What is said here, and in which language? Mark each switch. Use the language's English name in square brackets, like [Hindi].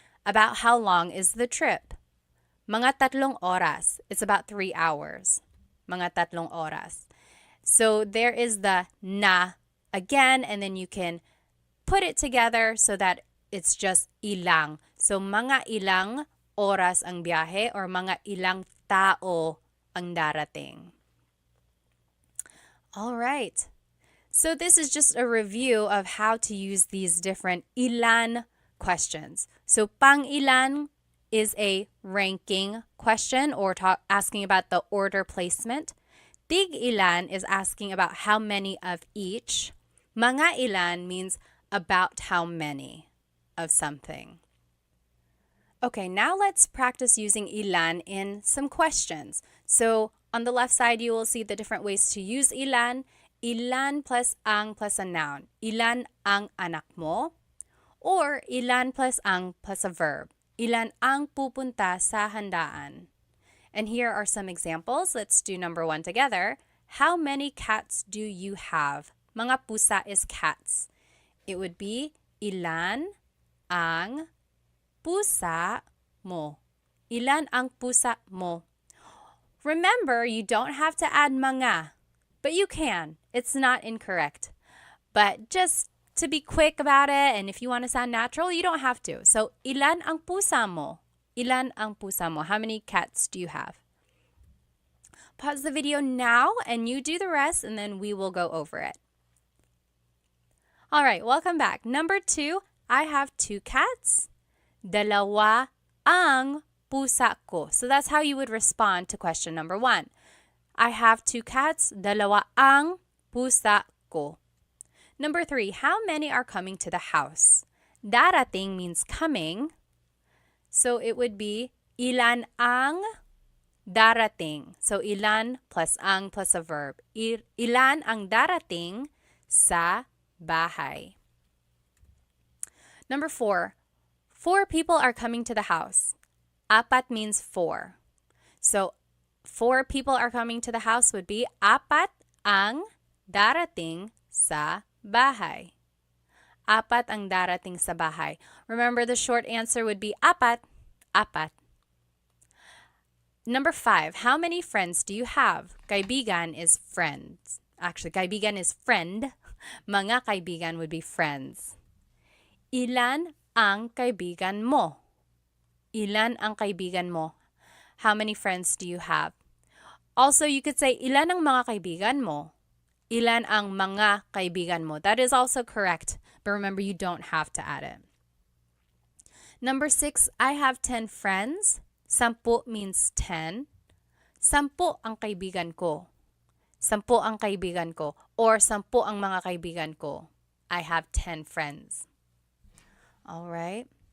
[English] About how long is the trip? [Filipino] Mga 3 oras. [English] It's about 3 hours. [Filipino] Mga 3 oras. [English] So there is the na again, and then you can put it together so that it's just ilang. [Filipino] So mga ilang oras ang biyahe [English] or [Filipino] mga ilang tao ang darating. [English] All right. So this is just a review of how to use these different ilan questions. So pang ilan is a ranking question or asking about the order placement. Tig ilan is asking about how many of each. Mga ilan means about how many of something. Okay, now let's practice using ilan in some questions. So on the left side, you will see the different ways to use ilan. [Filipino] Ilan plus ang [English] plus a noun. [Filipino] Ilan ang anak mo? [English] Or ilan plus ang plus a verb. [Filipino] Ilan ang pupunta sa handaan? [English] And here are some examples. Let's do number 1 together. How many cats do you have? Mga pusa is cats. It would be [Filipino] ilan ang pusa mo. Ilan ang pusa mo? [English] Remember, you don't have to add mga, but you can. It's not incorrect. But just to be quick about it, and if you want to sound natural, you don't have to. [Filipino] So, ilan ang pusa mo? Ilan ang pusa mo? [English] How many cats do you have? Pause the video now and you do the rest, and then we will go over it. All right, welcome back. Number 2, I have 2 cats. [Filipino] Dalawa ang pusa ko. [English] So that's how you would respond to question number 1. I have 2 cats. [Filipino] Dalawa ang pusa ko. [English] Number 3, how many are coming to the house? Darating means coming. So it would be [Filipino] ilan ang darating. [English] So ilan plus ang plus a verb. [Filipino] Ilan ang darating sa bahay. [English] Number 4, 4 people are coming to the house. Apat means 4. So 4 people are coming to the house would be [Filipino] apat ang darating sa bahay. Apat ang darating sa bahay. [English] Remember, the short answer would be apat, apat. Number 5, how many friends do you have? Kaibigan is friends. Actually, kaibigan is friend. [Filipino] Mga kaibigan [English] would be friends. [Filipino] Ilan ang kaibigan mo? Ilan ang kaibigan mo? [English] How many friends do you have? Also, you could say, [Filipino] ilan ang mga kaibigan mo? Ilan ang mga kaibigan mo? [English] That is also correct, but remember, you don't have to add it. Number 6, I have 10 friends. 10 means 10. [Filipino] 10 ang kaibigan ko. 10 ang kaibigan ko. [English] Or [Filipino] 10 ang mga kaibigan ko. [English] I have 10 friends. All right.